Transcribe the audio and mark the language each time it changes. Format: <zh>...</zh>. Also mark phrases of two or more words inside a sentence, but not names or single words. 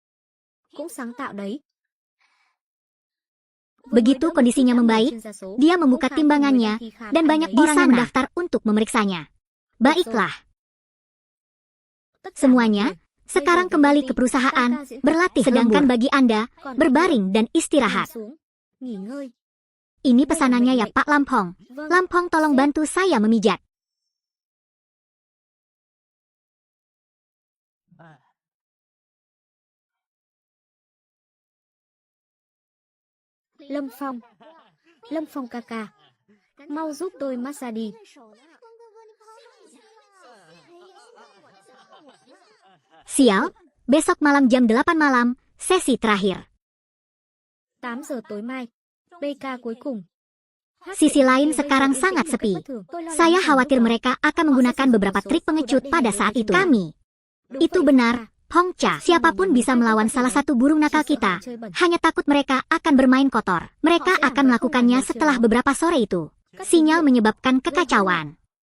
<id>Begitu kondisinya membaik, dia membuka timbangannya, dan banyak orang yang mendaftar untuk memeriksanya. Baiklah. Semuanya, sekarang kembali ke perusahaan, berlatih. Sedangkan bagi Anda, berbaring dan istirahat. Ini pesanannya ya Pak Lampong. Lampong tolong bantu saya memijat.</id> <vi>Lâm Phong ca, mau giúp tôi massage đi.</vi> <id>Sial, besok malam jam 8 malam, sesi terakhir.</id> <vi>8 giờ tối mai, PK cuối cùng.</vi> <id>Sisi lain sekarang sangat sepi. Saya khawatir mereka akan menggunakan beberapa trik pengecut pada saat itu. Kami. Itu benar, Hongcha. Siapapun bisa melawan salah satu burung nakal kita. Hanya takut mereka akan bermain kotor. Mereka akan melakukannya setelah beberapa sore itu. Sinyal menyebabkan kekacauan.</id>